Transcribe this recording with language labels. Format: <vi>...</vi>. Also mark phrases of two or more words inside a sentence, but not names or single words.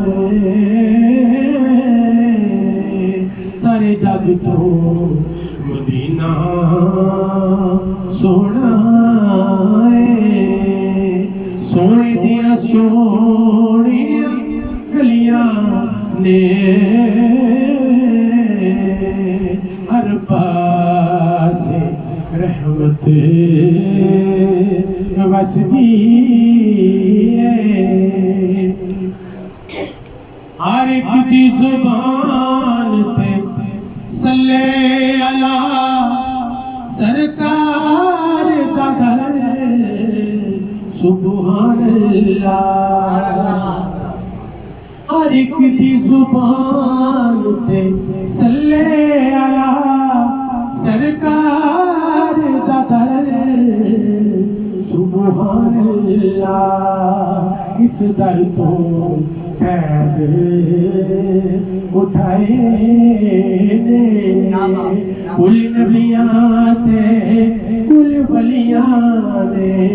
<pa>سارے جگ تو مدینہ سوہنا سوہنے دیاں سوہنیاں گلیاں نے ہر پاسے رحمت وسدی ہر اک دی زبان تے</pa> <ar>صلِّ على</ar> <pa>سرکار دا در</pa> <ar>سبحان الله</ar> <pa>ہر اک دی زبان تے</pa> <ar>صلِّ على</ar> <pa>سرکار دا در</pa> <ar>سبحان الله</ar> <pa>اس در تو فیض اٹھائے نے کُل نبیاں تے کُل ولیاں نے</pa>